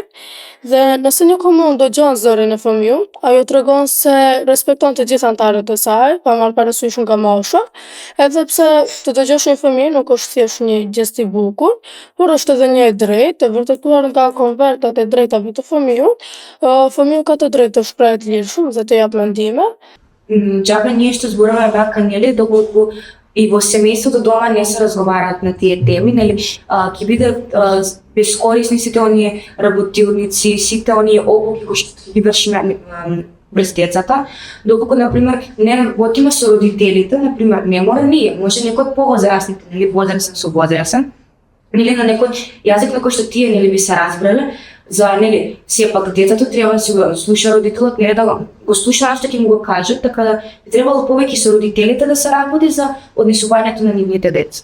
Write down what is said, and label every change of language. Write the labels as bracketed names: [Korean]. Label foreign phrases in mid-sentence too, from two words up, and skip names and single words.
[Albanian] Dhe nëse një komunë dëgjon zërin e fëmijët, ajo tregon se respekton të gjithë anëtarët e saj, pa marrë parasysh nga mosha, edhe pse të dëgjosh një fëmijë nuk është thjesht një gjest i bukur, por është edhe një e drejtë, e vërtetuar nga konvertat e drejtave të fëmijët. Fëmiu ka të drejtë të shprehet lirshëm dhe të jap mendime. [Macedonian] Джабе ние ще зборуваме вака, нели, доколку и во семејството дома не се разговараат на тие теми, нели, ќе бидат бескорисни сите оние работилници, сите оние обуки кои што ги вршиме без децата, доколку, например, не работиме со родителите, например, не мора ние, може некој повозрастните, нели, возрастен со возрастен, или на некој јазик на кој што тие, нели, би се разбрале, за, нели, сепак детето треба да си го слуша родителот, не да го слуша што ќе му го кажат, така да би требало повеќе со родителите да се работи за однесувањето на нивните деца.